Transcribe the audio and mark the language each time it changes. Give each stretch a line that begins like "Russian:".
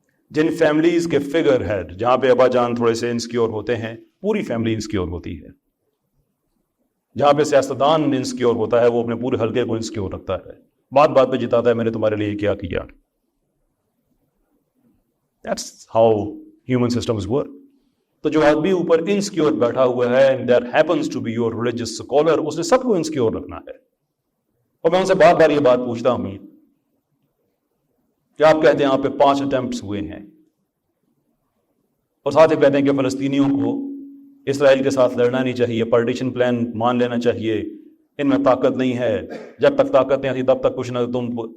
Urdu: جن فیملیز کے figure head, جہاں پہ ابا جان تھوڑے سے انسیکیور ہوتے ہیں، پوری فیملی انسیکیور ہوتی ہے. جہاں پہ سیاستدان انسیکیور ہوتا ہے، وہ اپنے پورے حلقے کو انسیکیور رکھتا ہے، بات بات پہ جتاتا ہے میں نے تمہارے لیے کیا کیا.
English: That's how human systems work.
Urdu: تو جو آدمی اوپر انسیکیور بیٹھا ہوا ہے،
English: that happens to be your religious scholar،
Urdu: اس نے سب کو انسیکیور رکھنا ہے. اور میں ان سے بار بار یہ بات پوچھتا ہوں کہ آپ کہتے ہیں آپ پہ 5 اٹمپٹس ہوئے ہیں، اور ساتھ ہی کہتے ہیں کہ فلسطینیوں کو اسرائیل کے ساتھ لڑنا نہیں چاہیے، پارٹیشن پلان مان لینا چاہیے، ان میں طاقت نہیں ہے، جب تک طاقت نہیں آتی تب تک کچھ نہ تم.